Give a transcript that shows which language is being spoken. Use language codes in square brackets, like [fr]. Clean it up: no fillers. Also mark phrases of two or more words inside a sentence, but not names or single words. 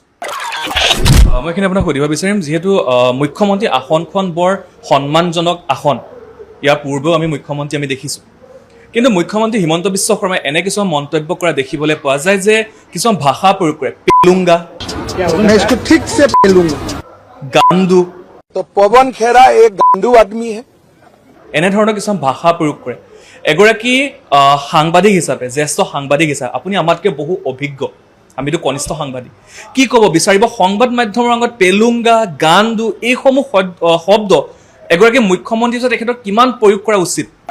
[as] মই এইখিনি আপোনাক সুধিব বিচাৰিম, যিহেতু মুখ্যমন্ত্ৰী আসনখন বৰ সন্মানজনক আসন, ইয়াৰ পূৰ্বেও আমি মুখ্যমন্ত্ৰী দেখিছোঁ, কিন্তু মুখ্যমন্ত্ৰী হিমন্ত বিশ্ব শৰ্মাই এনে কিছুমান মন্তব্য কৰা দেখিবলৈ পোৱা যায় যে কিছুমান ভাষা প্ৰয়োগ কৰে, পেলুংগা, গাণ্ডু। [hi] तो पवन खेरा एक गांडू आदमी है। [as] এনেধৰণৰ কিছুমান ভাষা প্ৰয়োগ কৰে। এগৰাকী সাংবাদিক হিচাপে, জ্যেষ্ঠ সাংবাদিক হিচাপে আপুনি আমাতকৈ বহু অভিজ্ঞ, আমিতো কনিষ্ঠ সাংবাদিক, কি ক'ব বিচাৰিব সংবাদ মাধ্যমৰ আগত পেলুংগা, গাণ্ডু এইসমূহ শব্দ এগৰাকী মুখ্যমন্ত্ৰী হিচাপে তেখেতৰ কিমান প্ৰয়োগ কৰা উচিত?